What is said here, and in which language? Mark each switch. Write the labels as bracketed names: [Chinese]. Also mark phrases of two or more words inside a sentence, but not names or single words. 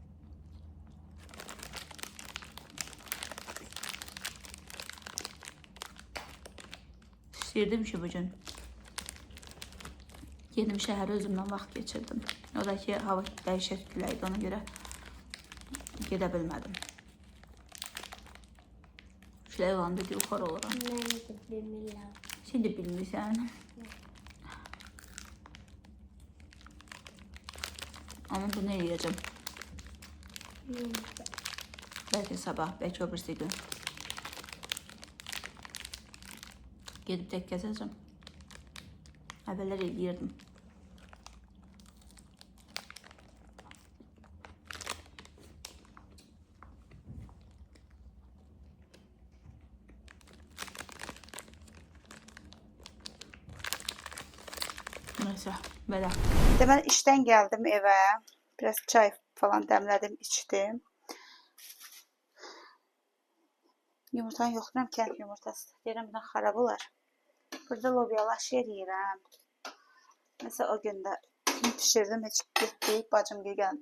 [Azerbaijani] İstəyirdim ki, bugün gedim şəhərə özümdən vaxt geçirdim. O da ki, hava dəyişək küləkdir, ona görə gedə bilmədim. Külək olanda yuxarı oluram. Mən də bilmirəm. Sən də bilmirsən. [Turkish] Ama bunu yiyeceğim. Belki sabah, belki öbürsü gün. Gidip tek gezeceğim. Evveler yiyirdim. Neyse, böyle. [Azerbaijani] Deməli işdən gəldim evə. Biraz çay falan dəmlədim, içdim. Yumurtanı yoxlayıram, kənd yumurtası. Deyirəm, bundan xarab olar. Burada lobyalı yeyirəm. Mesela o gün də pişirdim, heç getdik, bacım gəldi.